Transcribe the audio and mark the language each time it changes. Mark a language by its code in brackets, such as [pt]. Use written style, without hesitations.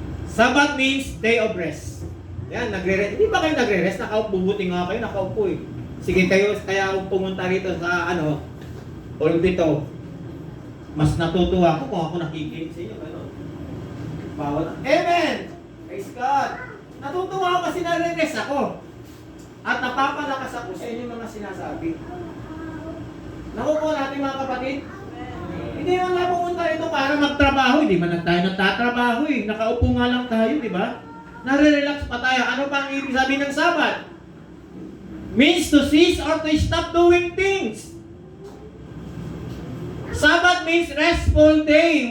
[en] Sabbath means day of rest. [tl] Yan, nagre-rest. Hindi ba kayo nagre-rest? Nakaupo, buti nga kayo, nakaupo eh. Sige kayo, kaya ako pumunta rito sa all dito. Mas natutuwa ako kung ako nakikinig sa inyo. Bawal. Amen! [en] Praise God! [tl] Natutuwa ako kasi nare-rest ako. At napapalakas ako sa inyong mga sinasabi. Nakukuha natin mga kapatid? Hindi man nga pumunta ito para magtrabaho. Hindi man tayo nagtatrabaho eh. Nakaupo nga lang tayo, di ba? Nare-relax pa tayo. Ano pa ang ibig sabihin ng Sabbath? [en] Means to cease or to stop doing things. Sabbath means restful day.